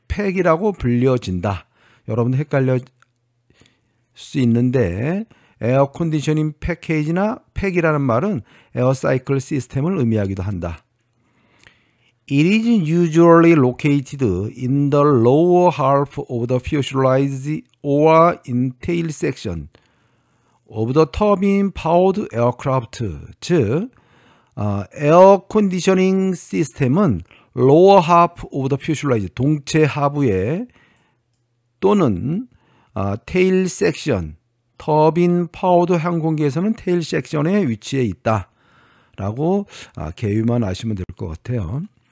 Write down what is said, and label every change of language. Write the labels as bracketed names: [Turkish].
[Korean] 팩이라고 불려진다. 여러분 헷갈릴 수 있는데 에어 컨디셔닝 패키지나 팩이라는 말은 에어 사이클 시스템을 의미하기도 한다. [English] It is usually located in the lower half of the fuselage or in tail section of the turbine-powered aircraft. [Korean] 즉, 에어 컨디셔닝 시스템은 [English] lower half of the fuselage, [Korean] 동체 하부에 또는 [English] tail section, [Korean] 터빈 파워드 항공기에서는 테일 섹션의 위치에 있다 라고 개요만 아시면 될 것 같아요.